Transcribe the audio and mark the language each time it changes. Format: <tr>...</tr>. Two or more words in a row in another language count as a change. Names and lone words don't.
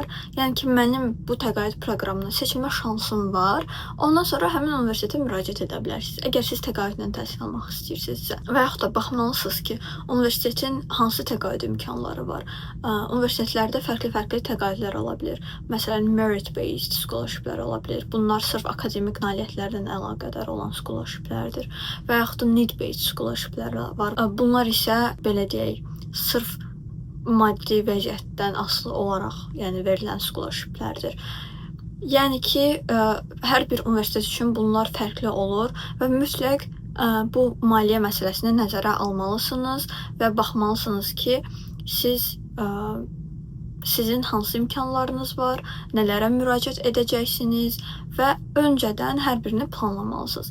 <az>Yəni ki, mənim bu təqaüd proqramına seçilmə şansım var. Ondan sonra həmin universitetə müraciət edə bilərsiniz. Əgər siz təqaüdlə təhsil almaq istəyirsinizsə və yaxud da baxmalısınız ki, universitetin hansı təqaüd imkanları var. Universitetlərdə fərqli-fərqli təqaüdlər ola bilər. Məsələn,</az> <en>merit-based scholarshiplər</en> <az>ola bilər. Bunlar sırf akademik nailiyyətlərlə əlaqədar olan scholarshiplərdir. Və yaxud da</az> <en>need-based scholarshiplər</en> <az>var. Bunlar isə, belə deyək, sırf maddi vəziyyətdən asılı olaraq verilən scholarshiplərdir. Yəni ki, hər bir universitet üçün bunlar fərqli olur və mütləq bu maliyyə məsələsini nəzərə almalısınız və baxmalısınız ki, sizin hansı imkanlarınız var, nələrə müraciət edəcəksiniz və öncədən hər birini planlamalısınız.</az>